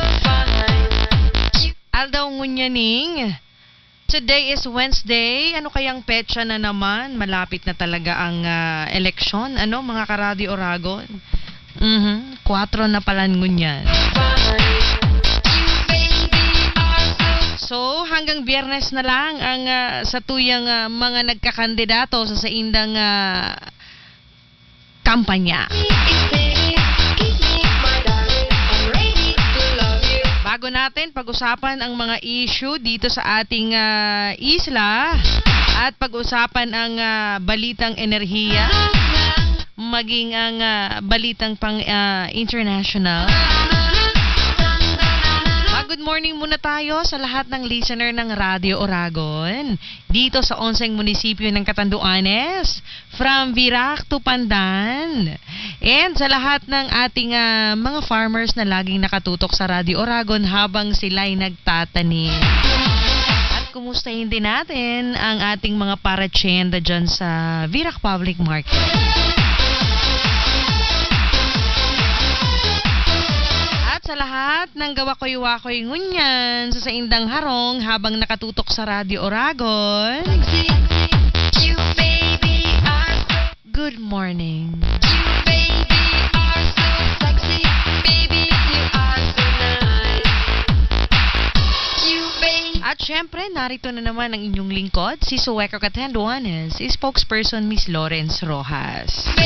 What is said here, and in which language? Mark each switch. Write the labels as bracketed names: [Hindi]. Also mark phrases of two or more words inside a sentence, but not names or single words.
[Bikol] Aldaw ngunyaning. [English] Today is Wednesday. [Filipino] Ano kayang petsa na naman? Malapit na talaga ang eleksyon. [Bikol] Ano mga ka-Radio Oragon? 4 na pala ngunyan. So hanggang Biyernes na lang ang sa tuyang mga nagkakandidato sa saindang kampanya. [Filipino] Bago natin pag-usapan ang mga issue dito sa ating isla at pag-usapan ang balitang enerhiya, maging ang balitang pang international. [English] Good morning [Filipino] muna tayo sa lahat ng listener ng Radio Oragon dito sa 11 munisipyo ng Catanduanes, [English] from Virac to Pandan, and [Filipino] sa lahat ng ating mga farmers na laging nakatutok sa Radio Oragon habang sila'y nagtatanim. At kumustahin din natin ang ating mga paratsenda dyan sa Virac Public Market. [Bikol] Sa lahat ng gawakoy-wakoy ngunyan sa saindang harong habang nakatutok sa Radio Oragon. [English] Good morning. [Filipino] At syempre, narito na naman ang inyong lingkod, si Suweko Catanduanes, si spokesperson Miss Lawrence Rojas.